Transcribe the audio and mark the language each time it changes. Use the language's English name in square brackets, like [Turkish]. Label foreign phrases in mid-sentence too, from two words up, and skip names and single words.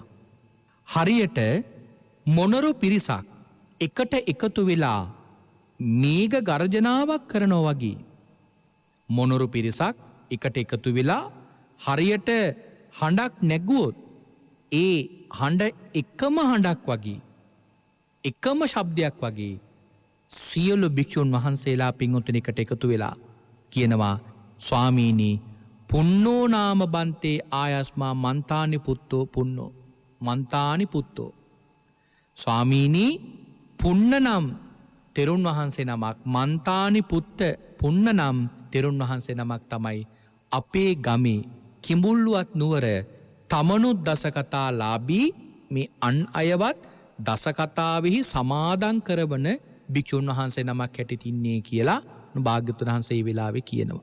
[Sinhala] හරියට මොනරු පිරිසක් එකට එකතු වෙලා මේඝ ගර්ජනාවක් කරනවා වගේ මොනරු පිරිසක් එකට එකතු වෙලා හරියට හඬක් නැගුවොත් ඒ හඬ එකම හඬක් වගේ එකම ශබ්දයක් වගේ සියලු භික්ෂුන් වහන්සේලා පින්වතුනි එකට එකතු වෙලා කියනවා ස්වාමීනි [Pali] පුන්නෝ නාම බන්තේ ආයස්මා මන්තානි පුත්තෝ පුන්නෝ. [Sinhala] මන්තානි පුත්තෝ. ස්වාමීනී පුන්න නම් තෙරුන් වහන්සේ නමක්, මන්තානි පුත්ත පුන්න නම් තෙරුන් වහන්සේ නමක් තමයි අපේ ගමේ කිඹුල්ලුවත් නුවර තමනුත් දසකතා ලාබී මේ අන් අයවත් දසකතාවෙහි සමාදන් කරවන භික්ෂුන් වහන්සේ නමක් හැටියට ඉන්නේ කියලා භාග්‍යවතුන් වහන්සේ ඒ වෙලාවේ කියනවා.